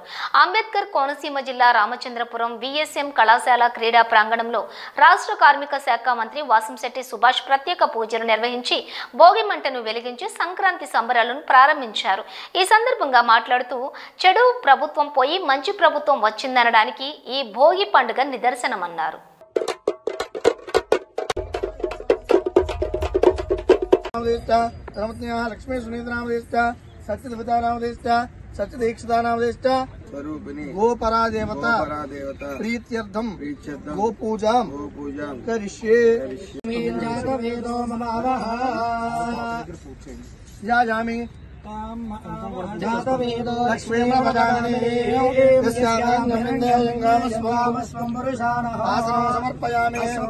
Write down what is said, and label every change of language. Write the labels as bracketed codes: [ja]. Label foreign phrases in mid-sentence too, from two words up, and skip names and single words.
[te] అంబేద్కర్ కోనసీమ జిల్లా రామచంద్రపురం విఎస్ఎం కళాశాల క్రీడా ప్రాంగణంలో రాష్ట్ర కార్మిక శాఖ మంత్రి వాసంశెట్టి సుభాష్ ప్రత్యేక పూజలు నిర్వహించి భోగి మంటను వెలిగించి సంక్రాంతి సంబరాలను ప్రారంభించారు. ఈ సందర్భంగా మాట్లాడుతూ, చెడు ప్రభుత్వం పోయి మంచి ప్రభుత్వం వచ్చిందనడానికి ఈ భోగి పండుగ నిదర్శనమన్నారు. [sa] लक्ष्मी सुनीत सत्यदेवता सत्यदीक्षिता गोपरा देवता प्रीत्यर्थम गोपूजा करिष्ये याजामि సమర్పయామి